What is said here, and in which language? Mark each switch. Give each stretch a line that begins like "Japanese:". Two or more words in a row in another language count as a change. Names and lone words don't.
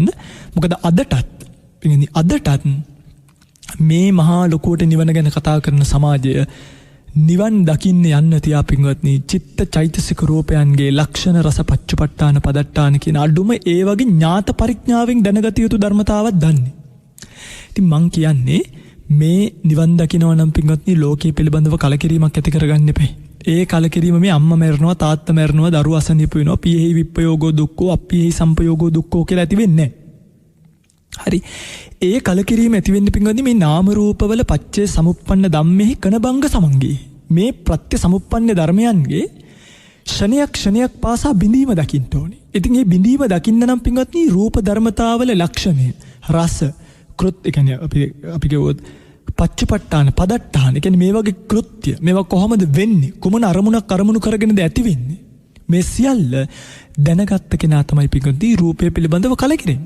Sinhala: මොකද අදටත් මේ මහා ලොකුවට නිවන ගැන කතා කරන සමාජය නිවන් දකින්න යන්න තියා පින්වත්නි චිත්ත චෛතසික රූපයන්ගේ ලක්ෂණ රස
Pali: පච්චපට්ඨාන පදට්ඨාන
Sinhala: කියන අඩුම ඒ වගේ ඥාත පරිඥාවෙන් දැනගත යුතු ධර්මතාවක් දන්නේ. ඉතින් මං කියන්නේ මේ නිවන් දකින්නව නම් පින්වත්නි ලෝකයේ පිළිබඳව කලකිරීමක් ඇති කරගන්න එපා. ඒ කලකිරීම මේ අම්මා මැරෙනවා තාත්තා මැරෙනවා දරුවා අසනීප වෙනවා
Pali: පියෙහි විප්පයෝගෝ දුක්ඛෝ අප්පියෙහි සම්පයෝගෝ දුක්ඛෝ
Sinhala: කියලා ඇති වෙන්නේ නැහැ. හරි. ඒ කලකිරීම ඇති වෙන්න පින්වත්නි මේ නාම රූපවල
Pali: පච්චේ සමුප්පන්න ධම්මෙහි කනබංග සමංගී.
Sinhala: මේ ප්‍රත්‍ය සමුප්පන්න ධර්මයන්ගේ ක්ෂණයක් පාසා බිඳීම දකින්න ඕනේ. ඉතින් මේ බිඳීම දකින්න නම් පින්වත්නි රූප ධර්මතාවල ලක්ෂණය රස කෘත්‍ය කියන්නේ අපි කියවොත්
Pali: පච්චපට්ඨාන පදට්ඨාන
Sinhala: කියන්නේ මේ වගේ කෘත්‍ය මේවා කොහොමද වෙන්නේ කුමන අරමුණු කරගෙනද ඇති වෙන්නේ මේ සියල්ල දැනගත්ත කෙනා තමයි පින්වත්නි රූපය පිළිබඳව කලකිරෙන්නේ.